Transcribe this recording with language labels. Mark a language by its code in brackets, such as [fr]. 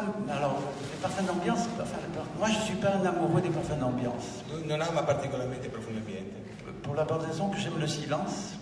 [fr] Alors les parfums d'ambiance, moi je ne suis pas un amoureux des parfums d'ambiance. [it] Lui non ama particolarmente i profumi ambiente. [fr] Pour la bonne raison que j'aime le silence.